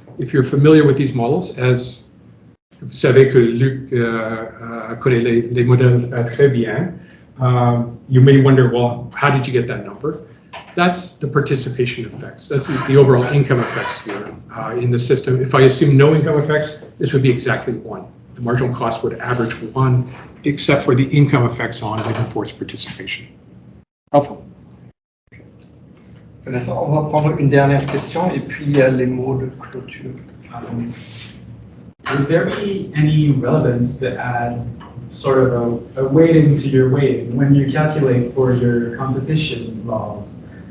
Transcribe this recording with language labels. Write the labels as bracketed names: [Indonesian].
[English] If you're familiar with these models, as [French] vous savez que Luc connaît les modèles très bien, [English] you may wonder, well, how did you get that number? That's the participation effects. That's the overall income effects here in the system. If I assume no income effects, this would be exactly 1. The marginal cost would average 1, except for the income effects on like enforced participation. Helpful? [French] On va prendre une dernière question et puis les mots de clôture. [English] Would there be any relevance to add sort of a weighting to your weighting when you calculate for your competition laws?